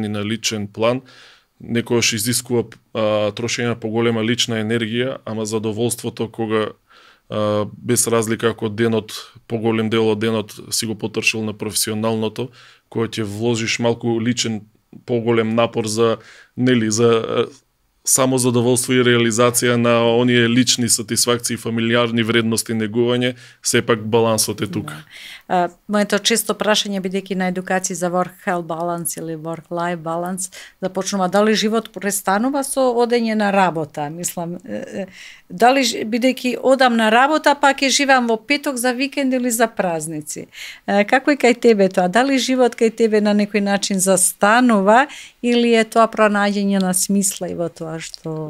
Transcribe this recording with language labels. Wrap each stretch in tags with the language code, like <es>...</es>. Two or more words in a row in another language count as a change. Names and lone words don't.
<mk>и на личен план, некојаш изискува трошење на поголема лична енергија, ама задоволството кога без разлика ако денот, поголем дел од денот си го потрошил на професионалното, кој ќе вложиш малку личен поголем напор за само задоволство и реализација на оние лични сатисфакции, фамилиарни вредности, негување, сепак балансот е тука. Моето често прашање, бидејќи на едукација за</mk> <en>work-life balance</en> <mk>или</mk> <en>work-life balance,</en> <mk>започнува дали живот престанува со одење на работа. Мислам, дали бидејќи одам на работа, па ќе живеам во петок за викенд или за празници. Како е кај тебе тоа? Дали живот кај тебе на некој начин застанува или е тоа пронаѓање на смисла и во тоа што...</mk>